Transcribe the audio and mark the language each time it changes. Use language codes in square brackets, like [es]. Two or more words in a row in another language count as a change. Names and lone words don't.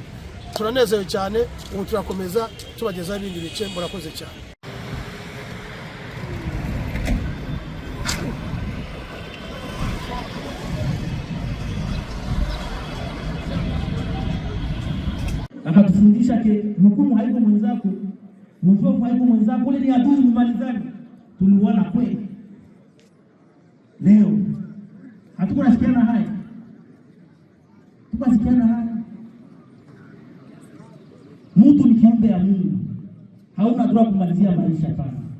[rw] Turanezerewe cyane. Ubu turakomeza tubageza ibindi bice. Murakoze cyane. [sw] Akatufundisha ke mhukumu haiko mwenzako, mwovu haiko mwenzako, ile ni adui, mmalizane. Tuliuana kweli. Leo hatuko nasikiana haya, mtu ni kiumbe ya Mungu, hauna droit kumalizia maisha pana.